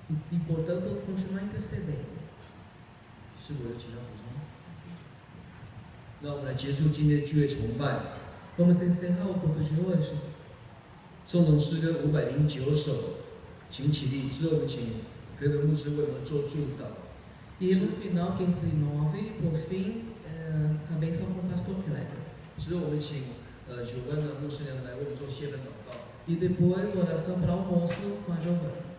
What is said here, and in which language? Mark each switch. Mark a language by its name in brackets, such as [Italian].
[Portuguese] E portanto, continuar intercedendo. [Chinese] 是否有其他补充？那我们来结束今天的聚会崇拜。 [Portuguese] Vamos encerrar o culto de hoje. [Chinese] 颂咏诗歌509首，请起立。之后我们请培伦牧师为我们做祝祷。 [Portuguese] E no final, 509, por fim, a bênção com o pastor Kleber. [Chinese] 之后我们请有关的牧师娘来为我们做谢饭祷告。 [Portuguese] E depois, oração para o almoço com a Giovana.